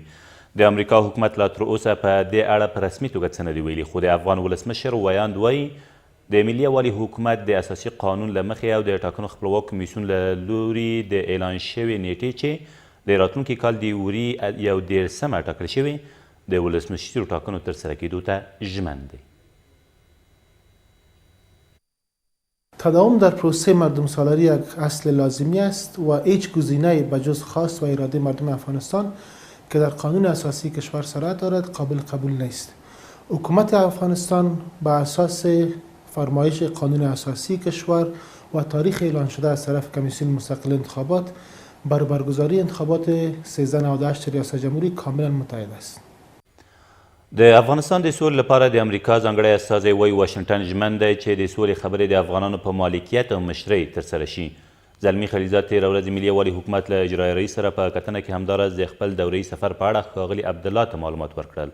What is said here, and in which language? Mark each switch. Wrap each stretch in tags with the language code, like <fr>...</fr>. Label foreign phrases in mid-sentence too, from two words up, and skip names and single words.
<ps>د امریکا حکومت لا تر اوسه په دې اړه په رسمي توګه څه نه دي ویلي، خو د افغان ولسمشر ویاند وایي د ملي یووالي حکومت د اساسي قانون له مخې او د ټاکنو خپلواک کمیسیون له لوري د اعلان شوې نیټې چې د راتلونکي کال د یوري 11 ټاکل شوې د ولسمشرو ټاکنو ترسره کېدو ته ژمن دی.</ps> <fa>تداوم در پروسه مردم سالاری یک اصل لازمی است و هیچ گزینه‌ای بجز خواست و اراده مردم افغانستان که در قانون اساسی کشور صورت دارد قابل قبول نیست. حکومت افغانستان بر اساس فرمایش قانون اساسی کشور و تاریخ اعلان شده از طرف کمیسیون مستقل انتخابات بر برگزاری انتخابات 1398 ریاست جمهوری کاملا متحد است.</fa> <ps>د افغانستان د سولې لپاره د امریکا ځانګړی استازی وایي واشنګټن ژمن دی چې د سولې خبرې د افغانانو په مالکیت او مشرۍ ترسره شي. زلمي خلیلزاد تېره ورځ ملي یووالي حکومت له اجرایه رئیس سره په کتنه کې همداراز د خپل دورهیي سفر په اړه ښاغلي عبدالله ته معلومات ورکړل.</ps>